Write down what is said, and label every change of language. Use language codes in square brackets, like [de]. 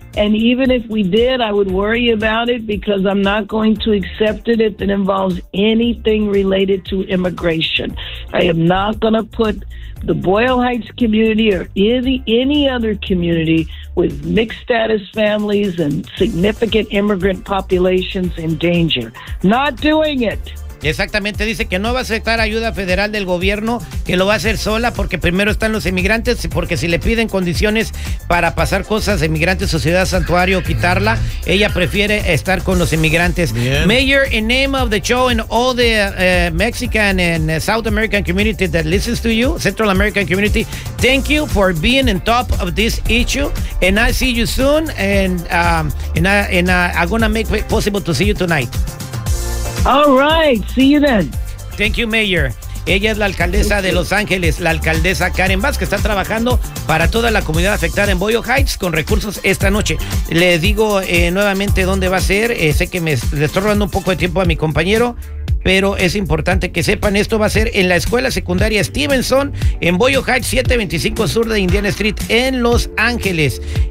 [en] And even if we did, I would worry about it because I'm not going to accept it if it involves anything related to immigration. I am not going to put the Boyle Heights community or any other community with mixed status families and significant immigrant populations in danger. Not doing it. [es] Exactamente, dice que no va a aceptar ayuda federal del gobierno, que lo va a hacer sola porque primero están los inmigrantes, porque si le piden condiciones para pasar cosas de inmigrantes o ciudad santuario, quitarla, ella prefiere estar con los inmigrantes. Bien. [en] Mayor, in name of the show and all the Mexican and South American community that listens to you, Central American community, thank you for being on top of this issue, and I see you soon, and I'm gonna make it possible to see you tonight. All right, see you then. Thank you, Mayor. [es] Ella es la alcaldesa de Los Ángeles, la alcaldesa Karen Vázquez, que está trabajando para toda la comunidad afectada en Boyle Heights con recursos esta noche. Le digo nuevamente dónde va a ser. Sé que le estoy robando un poco de tiempo a mi compañero, pero es importante que sepan, esto va a ser en la escuela secundaria Stevenson en Boyle Heights, 725 Sur de Indiana Street en Los Ángeles.